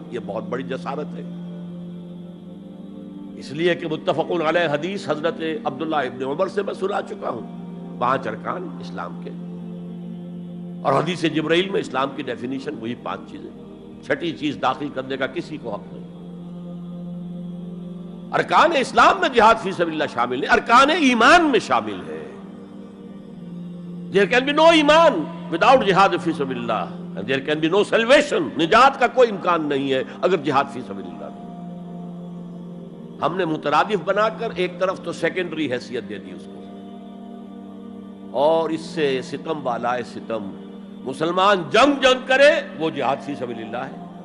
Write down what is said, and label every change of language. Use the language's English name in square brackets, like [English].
[Urdu] یہ بہت بڑی جسارت ہے، اس لیے کہ متفقون علیہ حدیث حضرت عبداللہ ابن عمر سے میں سنا چکا ہوں 5 ارکان اسلام کے، اور حدیث جبرائیل میں اسلام کی ڈیفینیشن وہی 5 چیزیں، چھٹی چیز داخل کرنے کا کسی کو حق نہیں. ارکان اسلام میں جہاد فی سبیل اللہ شامل ہے، ارکان ایمان میں شامل ہے. [English] There can be no ایمان without جہاد فی سبیل اللہ، and there can be no salvation. [Urdu] نجات کا کوئی امکان نہیں ہے اگر جہاد فی سبیل اللہ نہیں. ہم نے مترادف بنا کر ایک طرف تو سیکنڈری حیثیت دے دی اس کو، اور اس سے ستم بالائے ستم مسلمان جنگ کرے وہ جہاد فی سبیل اللہ ہے.